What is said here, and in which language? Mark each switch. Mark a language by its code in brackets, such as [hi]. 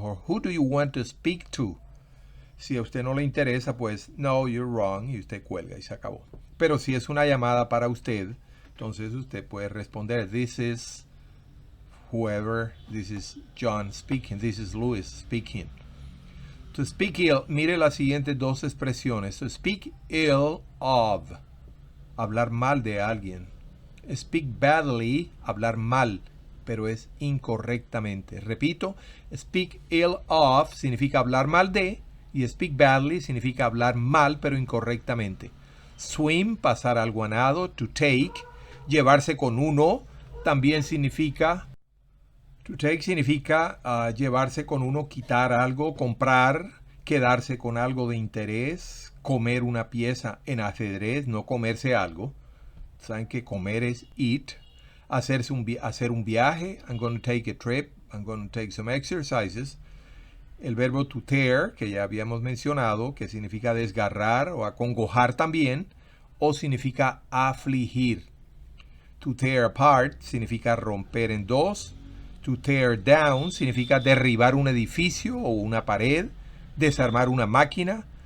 [en] Or who do you want to speak to? [es] Si a usted no le interesa, pues, no, [en] you're wrong, [es] y usted cuelga y se acabó. Pero si es una llamada para usted, entonces usted puede responder, [en] this is whoever, this is John speaking, this is Louis speaking. [es] To speak ill, mire las siguientes dos expresiones. To speak ill of, hablar mal de alguien. Speak badly, hablar mal, pero es incorrectamente. Repito, speak ill of significa hablar mal de, y speak badly significa hablar mal, pero incorrectamente. Swim, pasar algo a nado. To take, llevarse con uno, también significa... To take significa llevarse con uno, quitar algo, comprar, quedarse con algo de interés, comer una pieza en ajedrez, no comerse algo. Saben que comer es eat. Hacer un viaje, [en] I'm going to take a trip, I'm going to take some exercises. [es] El verbo to tear, que ya habíamos mencionado, que significa desgarrar o acongojar también, o significa afligir. To tear apart significa romper en dos. To tear down significa derribar un edificio o una pared, desarmar una máquina.